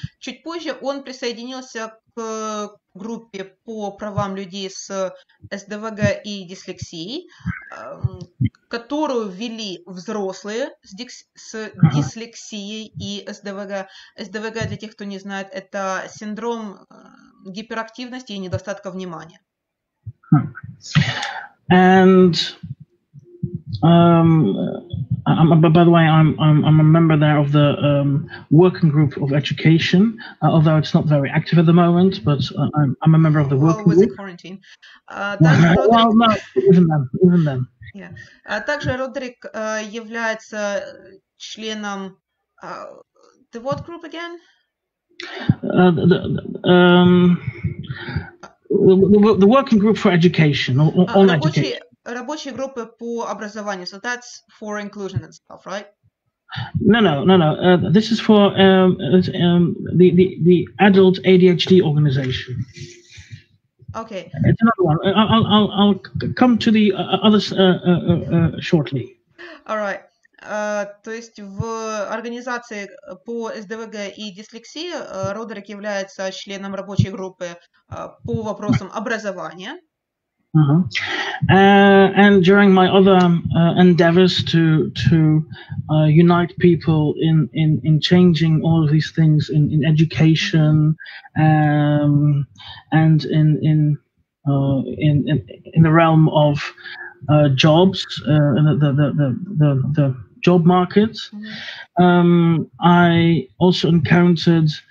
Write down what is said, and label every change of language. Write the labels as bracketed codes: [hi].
[ru] Чуть позже он присоединился к группе по правам людей с СДВГ и дислексией, которую вели взрослые с дислексией и СДВГ. СДВГ, для тех, кто не знает, это синдром гиперактивности и недостатка внимания. [en] And by the way, I'm a member there of the working group of education, although it's not very active at the moment. But I'm a member of the working group. With the quarantine. Well, no, even then. Yeah. [ru] Также Родерик является членом [en] the what group again? The working group for education, on education. [ru] Рабочие группы по образованию. [en] So that's for inclusion and stuff, right? No. This is for the adult ADHD organization. Okay. It's another one. I'll come to the others shortly. All right. [ru] То есть в организации по СДВГ и дислексии Родерик является членом рабочей группы по вопросам образования. [en] And during my other endeavors to unite people in changing all of these things in education and in the realm of jobs, the job market, I also encountered